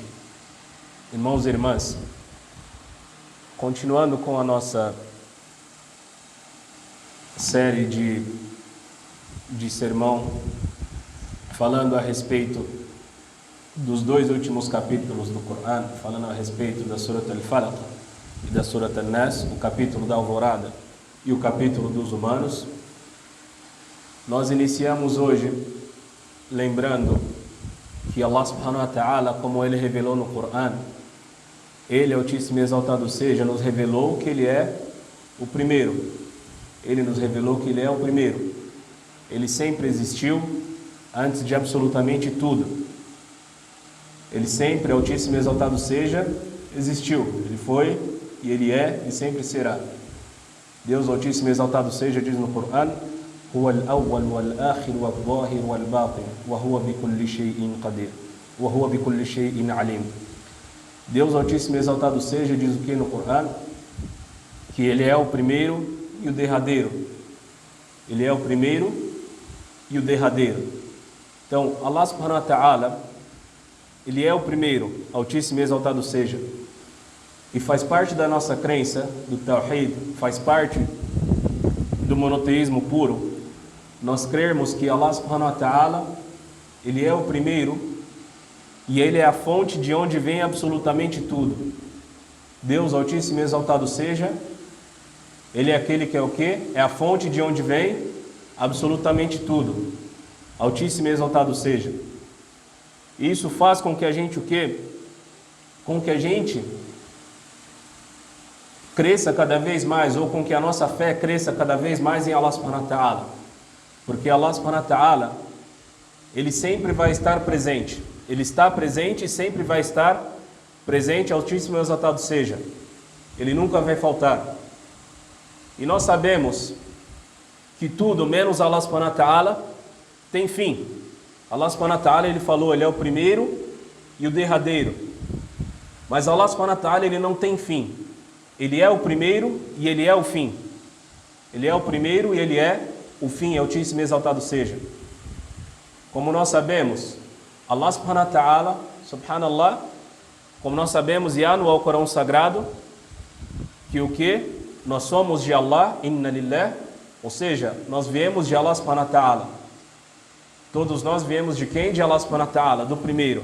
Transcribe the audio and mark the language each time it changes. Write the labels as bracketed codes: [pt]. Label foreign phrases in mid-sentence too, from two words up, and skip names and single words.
[pt] Irmãos e irmãs, continuando com a nossa série de sermão, falando a respeito dos dois últimos capítulos do Coran, falando a respeito da Surat Al-Falaq e da Surat Al-Nas, o capítulo da alvorada e o capítulo dos humanos. Nós iniciamos hoje lembrando que [ar] الله سبحانه وتعالى, [pt] como Ele revelou no Coran, Ele, Altíssimo e Exaltado seja, nos revelou que Ele é o primeiro. Ele nos revelou que Ele é o primeiro. Ele sempre existiu antes de absolutamente tudo. Ele sempre, Altíssimo e Exaltado seja, existiu. Ele foi e Ele é e sempre será. Deus Altíssimo e Exaltado seja diz no Coran: [ar] هو الأول والآخر والظاهر والباطن وهو بكل شيء قدير وهو بكل شيء عليم. [pt] Deus Altíssimo e Exaltado seja diz o que no Coran? Que Ele é o primeiro e o derradeiro. Ele é o primeiro e o derradeiro. Então, [ar] الله سبحانه وتعالى, [pt] Ele é o primeiro, Altíssimo e Exaltado seja. E faz parte da nossa crença, do Tawhid, faz parte do monoteísmo puro, nós crermos que [ar] الله سبحانه وتعالى, [pt] Ele é o primeiro e Ele é a fonte de onde vem absolutamente tudo. Deus Altíssimo e Exaltado seja, Ele é aquele que é o quê? É a fonte de onde vem absolutamente tudo. Altíssimo e Exaltado seja. E isso faz com que a gente o quê? Com que a gente cresça cada vez mais, ou com que a nossa fé cresça cada vez mais em [ar] الله سبحانه وتعالى. Porque الله سبحانه وتعالى, [pt] Ele sempre vai estar presente. Ele está presente e sempre vai estar presente, Altíssimo e Exaltado seja. Ele nunca vai faltar. E nós sabemos que tudo, menos [ar] الله سبحانه وتعالى, [pt] tem fim. [ar] الله سبحانه وتعالى, [pt] Ele falou, Ele é o primeiro e o derradeiro. [ar] Mas الله سبحانه وتعالى, [pt] Ele não tem fim. Ele é o primeiro e Ele é o fim. Ele é o primeiro e Ele é o fim, Altíssimo e Exaltado seja. Como nós sabemos, [ar] الله سبحانه وتعالى، سبحان الله, [pt] como nós sabemos, e há no Alcorão Sagrado, que o que? Nós somos de Allah, [ar] إنا لله, [pt] ou seja, nós viemos de [ar] الله سبحانه وتعالى. [pt] Todos nós viemos de quem? [ar] De الله سبحانه وتعالى, [pt] do primeiro.